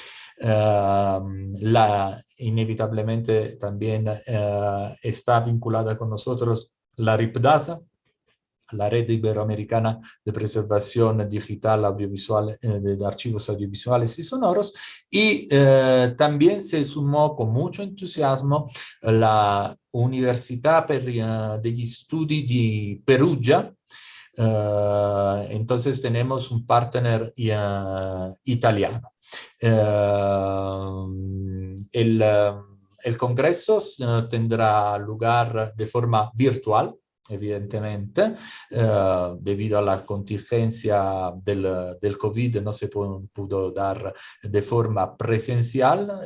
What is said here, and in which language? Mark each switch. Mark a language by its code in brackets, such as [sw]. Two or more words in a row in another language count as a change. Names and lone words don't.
[es] inevitablemente también está vinculada con nosotros la RIPDASA, la Red Iberoamericana de Preservación Digital Audiovisual, de Archivos Audiovisuales y Sonoros, y también se sumó con mucho entusiasmo la Università degli Studi di Perugia. Entonces tenemos un partner italiano. El Congreso tendrá lugar de forma virtual, evidentemente, debido a la contingencia del COVID no se pudo dar de forma presencial,